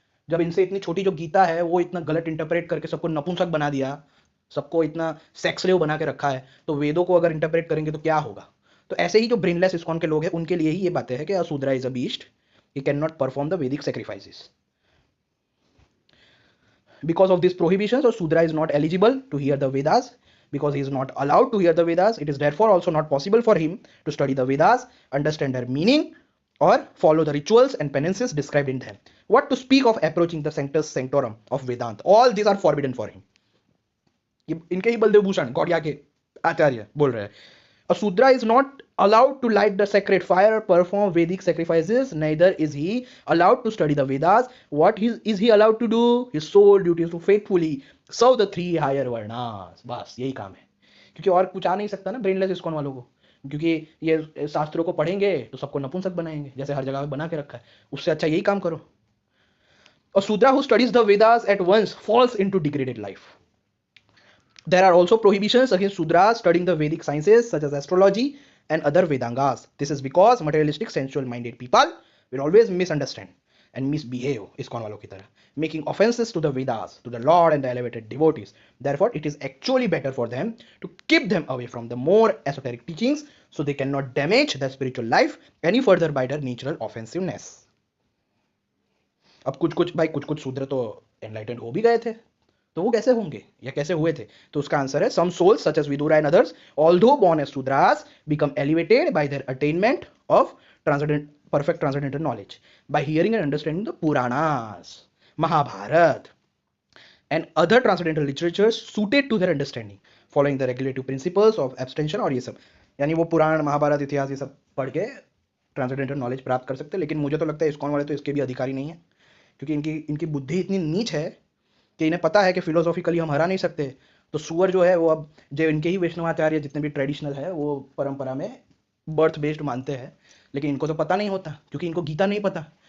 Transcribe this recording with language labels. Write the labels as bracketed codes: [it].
[hi] जब इनसे इतनी छोटी जो गीता है वो इतना गलत इंटरप्रेट करके सबको नपुंसक बना दिया, सबको इतना सेक्सलेव बना के रखा है, तो वेदों को अगर इंटरप्रेट करेंगे तो क्या होगा. तो ऐसे ही जो ब्रेनलेस इस्कॉन के लोग हैं उनके लिए ही ये बातें हैं कि [en] Shudra is a beast, he can not perform the Vedic sacrifices. Because of these prohibitions, so Shudra is not eligible to hear the Vedas. Because he is not allowed to hear the Vedas, it is therefore also not possible for him to study the Vedas, understand their meaning, or follow the rituals and penances described in them. What to speak of approaching the sanctus sanctorum of Vedanta? All these are forbidden for him. [hi] इनके ही बलदेव भूषण गौड़िया के आचार्य बोल रहे हैं. [en] A Shudra is not allowed to light the sacred fire or perform Vedic sacrifices. Neither is he allowed to study the Vedas. What is he allowed to do? His sole duty is to faithfully serve the three higher varnas. [hi] बस यही काम है. क्योंकि और कुछ आ नहीं सकता ना ब्रेनलेस इस्कॉन वालों को. क्योंकि ये शास्त्रों को पढ़ेंगे तो सबको नपुंसक बनाएंगे, जैसे हर जगह बना के रखा है. उससे अच्छा यही काम करो. [en] A Shudra who studies the Vedas at once falls into degraded life. There are also prohibitions against Shudras studying the Vedic sciences such as astrology and other Vedangas. This is because materialistic, sensual-minded people will always misunderstand and misbehave, [hi] ISKCON वालों की तरह, [en] making offenses to the Vedas, to the Lord and the elevated devotees. Therefore, it is actually better for them to keep them away from the more esoteric teachings so they cannot damage their spiritual life any further by their natural offensiveness. [hi] अब कुछ भाई कुछ शूद्र तो enlightened हो भी गए थे, तो वो कैसे होंगे या कैसे हुए थे? तो उसका आंसर है [en] some souls such as Vidura and others, although born as Shudras, become elevated by their attainment of perfect transcendental knowledge by hearing and understanding the Puranas, Mahabharata, and other transcendental literatures suited to their understanding, following the regulative principles of abstention. [hi] और ये सब यानी वो पुराण महाभारत इतिहास ये सब पढ़ के ट्रांसेंडेंटल नॉलेज प्राप्त कर सकते हैं. लेकिन मुझे तो लगता है इस्कॉन वाले तो इसके भी अधिकारी नहीं है, क्योंकि इनकी बुद्धि इतनी नीच है कि इन्हें पता है कि फिलोसॉफिकली हम हरा नहीं सकते. तो सुअर जो है वो अब जो इनके ही वैष्णवाचार्य जितने भी ट्रेडिशनल है वो परंपरा में बर्थ बेस्ड मानते हैं, लेकिन इनको तो पता नहीं होता क्योंकि इनको गीता नहीं पता.